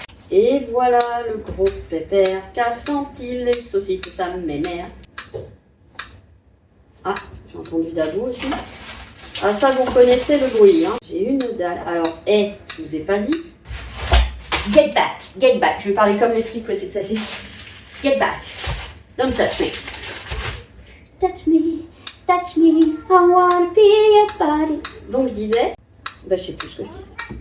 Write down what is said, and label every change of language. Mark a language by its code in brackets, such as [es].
[fr] Et voilà le gros pépère qu'a senti les saucisses de sa mère. Ah, j'ai entendu Dabou aussi. Ah ça, vous connaissez le bruit, hein. J'ai une dalle. Alors, je vous ai pas dit. [en] Get back, get back. [fr] Je vais parler comme les flics, c'est ça. [en] Get back. Don't touch me. Touch me. Touch me, I wanna be your body. [fr] Donc je disais, je sais plus ce que je disais.